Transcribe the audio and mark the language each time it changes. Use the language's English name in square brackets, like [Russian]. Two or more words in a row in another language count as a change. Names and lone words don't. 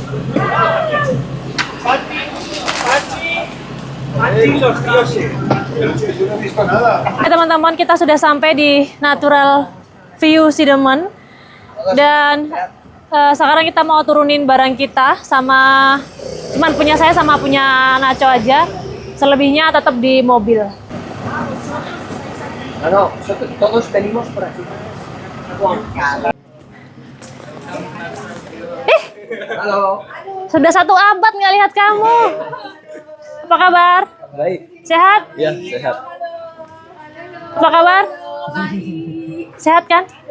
[Indonesian] Teman-teman, kita sudah sampai di Natural View Sidemen dan sekarang kita mau turunin barang kita sama cuman punya saya sama punya Nacho aja. Selebihnya tetap di mobil. [Spanish] No, todos venimos por aquí. [Indonesian] Halo. Sudah 1 abad nggak lihat kamu. Apa kabar? Baik. Sehat? Ya, sehat. Apa kabar? Sehat kan?